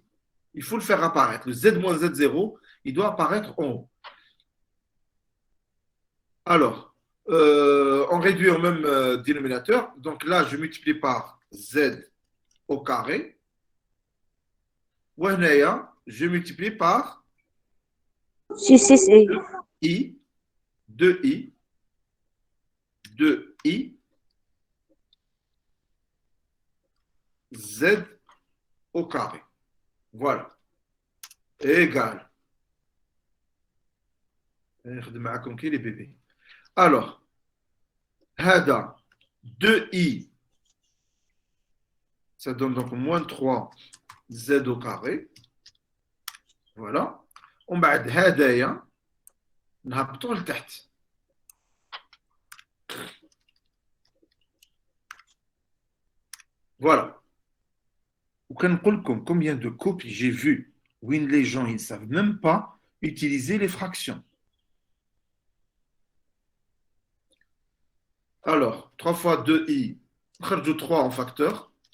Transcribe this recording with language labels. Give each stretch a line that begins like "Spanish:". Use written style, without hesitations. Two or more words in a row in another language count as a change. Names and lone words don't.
French: Il faut le faire apparaître. Le z moins z0, il doit apparaître en haut. Alors, on réduit au même dénominateur. Donc là, je multiplie par z au carré. وهنايا, je multiplie par 6i. i, 2i, 2i, z au carré. Voilà. Égal. Les bébés. Alors, هذا 2i, ça donne donc moins 3z au carré. Voilà.
Arabic: ومن بعد هدايا نهبطوا لتحت.
French: Voilà. Combien de copies j'ai vu où les gens ils ne savent même pas utiliser les fractions. Alors, 3 fois 2i, de 3 en facteur.